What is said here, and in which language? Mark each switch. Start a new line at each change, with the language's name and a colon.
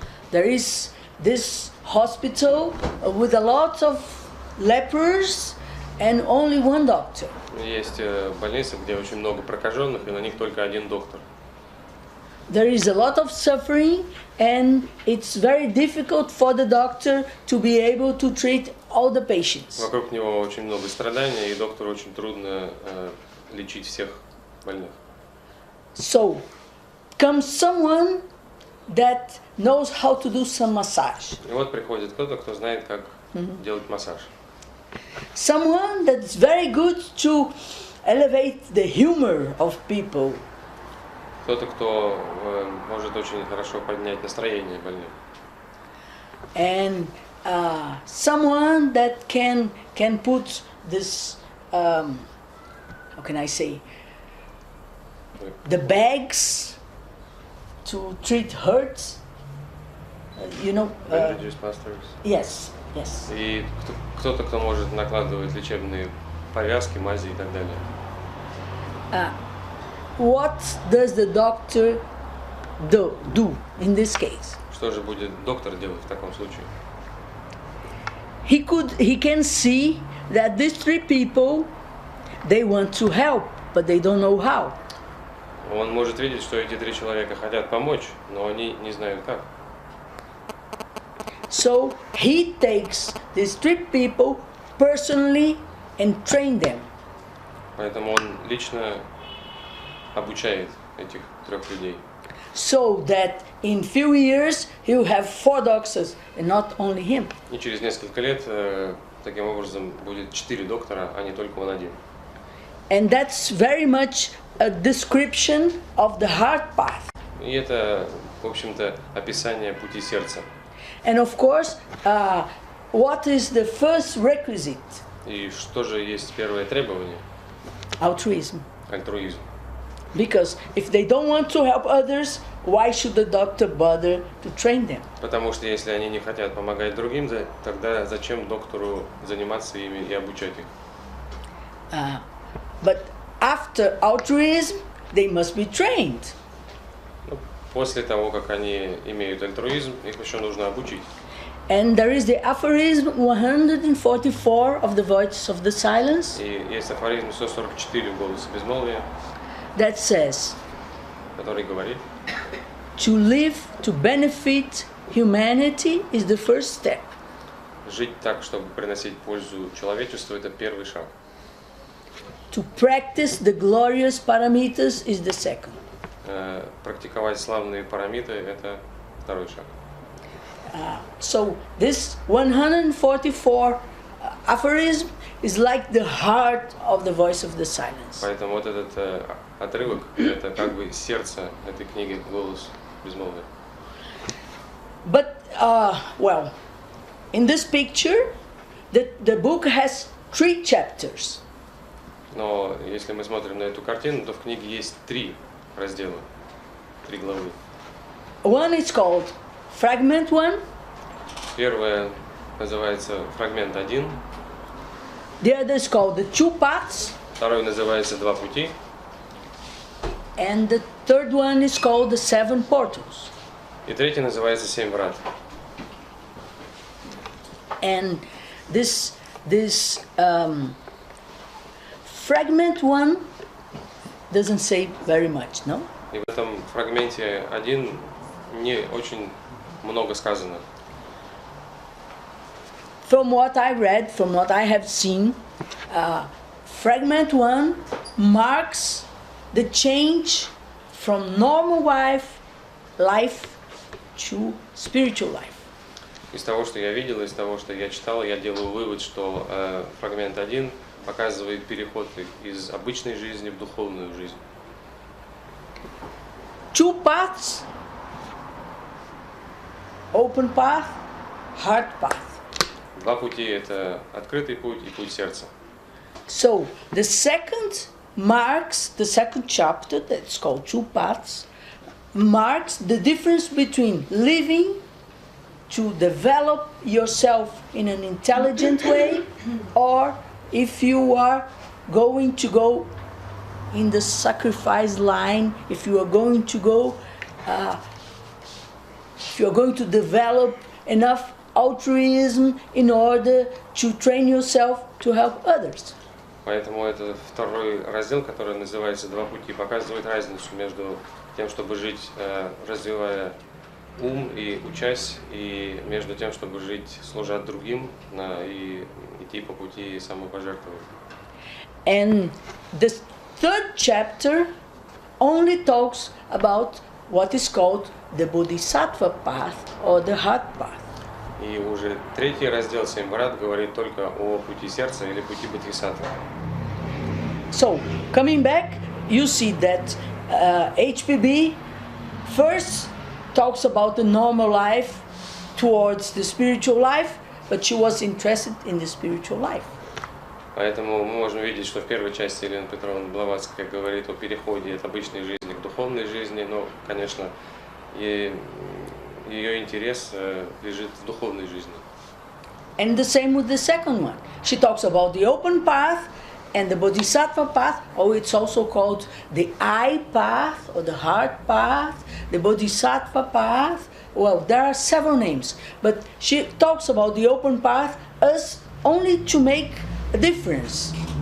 English: There is this hospital with a lot of lepers and only one doctor.
Russian: Есть больницы, где очень много прокаженных, и на них только один доктор.
English: There is a lot of suffering, and it's very difficult for the doctor to be able to treat all the patients.
Russian: Вокруг него очень много страданий, и доктору очень трудно лечить всех больных.
English: So, comes someone that knows how to do some massage.
Russian: И вот приходит кто-то, кто знает, как делать массаж.
English: Someone that's very good to elevate the humor of people.
Russian: Кто-то, кто может очень хорошо поднять настроение больным.
English: And someone that can put this, how can I say, the bags to treat hurts, Bandages, plasters. Yes.
Russian: И кто-то, кто может накладывать лечебные повязки, мази и так далее.
English: What does the doctor do in this case?
Russian: Что же будет доктор делать в таком случае?
English: He can see that these three people, they want to help, but they don't know how.
Russian: Он может видеть, что эти три человека хотят помочь, но они не знают как.
English: So he takes these three people personally and train them.
Russian: Поэтому он лично обучает этих трех людей.
English: So that in few years he will have 4 doctors and not only him.
Russian: И через несколько лет таким образом будет 4 доктора, а не только он один.
English: And that's very much a description of the heart path.
Russian: И это, в общем-то, описание пути сердца.
English: And of course, what is the first requisite?
Russian: И что же есть первое требование?
English: Altruism.
Russian: Альтруизм.
English: Because if they don't want to help others, why should the doctor bother to train them?
Russian: Потому что если они не хотят помогать другим, тогда зачем доктору заниматься ими и обучать их?
English: But after altruism, they must be trained.
Russian: После того, как они имеют альтруизм, их еще нужно обучить.
English: And there is the aphorism 144 of the Voice of the Silence.
Russian: И есть афоризм 144 в Голосе Безмолвия,
English: That says,
Russian: который говорит:
English: to live to benefit humanity is the first step.
Russian: жить так, чтобы приносить пользу человечеству, это первый шаг.
English: To practice the glorious paramitas is the second.
Russian: Практиковать славные парамиты, это второй шаг.
English: So this 144 aphorism is like the heart of the Voice of the Silence.
Russian: Поэтому вот этот отрывок, это как бы сердце этой книги «Голос Безмолвия».
English: But, well, in this picture, the book has 3 chapters.
Russian: Но если мы смотрим на эту картину, то в книге есть 3 раздела, 3 главы.
English: One is called Fragment 1.
Russian: Первая называется «Фрагмент 1».
English: The other is called the 2 paths.
Russian: Второй называется «Два пути».
English: And the third one is called the 7 portals.
Russian: И третий называется «Семь врат».
English: And this Fragment 1 doesn't say very much, no?
Russian: И в этом фрагменте 1 не очень много сказано.
English: From what I read, from what I have seen, Fragment 1 marks the change from normal life to spiritual life.
Russian: Из того, что я видел, из того, что я читал, я делаю вывод, что фрагмент 1 показывает переход из обычной жизни в духовную жизнь.
English: 2 paths, open path, heart path.
Russian: Два пути – это открытый путь и путь сердца.
English: So the second chapter, that's called 2 paths, marks the difference between living to develop yourself in an intelligent way, or if you are going to go in the sacrifice line, if you are going to go, if you are going to develop enough altruism in order to train yourself to help others.
Russian: Поэтому это второй раздел, который называется «Два пути», показывает разницу между тем, чтобы жить, развивая ум и учась, и между тем, чтобы жить, служа другим, и идти по пути самопожертвования.
English: And the third chapter only talks about what is called the Bodhisattva path or the heart path.
Russian: И уже третий раздел 7 врат говорит только о пути сердца или пути бодхисаттвы.
English: So, coming back, you see that HPB first talks about the normal life towards the spiritual life, but she was interested in the spiritual life.
Russian: Поэтому мы можем видеть, что в первой части Елена Петровна Блаватская говорит о переходе от обычной жизни к духовной жизни, но, конечно, ее интерес лежит в духовной жизни.
English: And the same with the second one. She talks about the open path and the Bodhisattva path, or it's also called the eye path or the heart path, the Bodhisattva path. Well, there are several names, but she talks about the open path as only to make a difference.